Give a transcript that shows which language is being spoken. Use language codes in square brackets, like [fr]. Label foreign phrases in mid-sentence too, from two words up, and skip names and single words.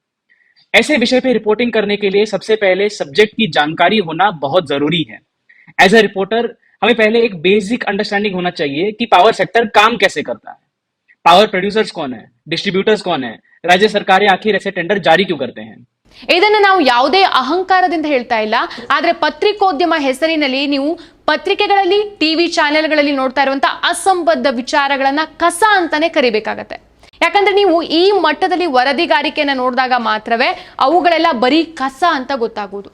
[hi] ऐसे विषय पे रिपोर्टिंग करने के लिए सबसे पहले सब्जेक्ट की जानकारी होना बहुत जरूरी है. [en] as a reporter [hi] हमें पहले एक [en] basic understanding [hi] होना चाहिए कि [en] power sector [hi] काम कैसे करता है, [en] power producers [hi] कौन है, डिस्ट्रीब्यूटर्स कौन है, राज्य सरकारें आखिर ऐसे टेंडर जारी क्यों करते हैं. [kn] ಇದನ್ನ ನಾವು ಯಾವುದೇ ಅಹಂಕಾರದಿಂದ ಹೇಳ್ತಾ ಇಲ್ಲ. ಆದ್ರೆ ಪತ್ರಿಕೋದ್ಯಮ ಹೆಸರಿನಲ್ಲಿ ನೀವು ಪತ್ರಿಕೆಗಳಲ್ಲಿ, ಟಿವಿ ಚಾನೆಲ್ಗಳಲ್ಲಿ ನೋಡ್ತಾ ಇರುವಂತ ಅಸಂಬದ್ಧ ವಿಚಾರಗಳನ್ನ ಕಸ ಅಂತಾನೆ ಕರಿಬೇಕಾಗತ್ತೆ. ಯಾಕಂದ್ರೆ ನೀವು ಈ ಮಟ್ಟದಲ್ಲಿ ವರದಿಗಾರಿಕೆಯನ್ನ ನೋಡಿದಾಗ ಮಾತ್ರವೇ ಅವುಗಳೆಲ್ಲ ಬರೀ ಕಸ ಅಂತ ಗೊತ್ತಾಗುವುದು.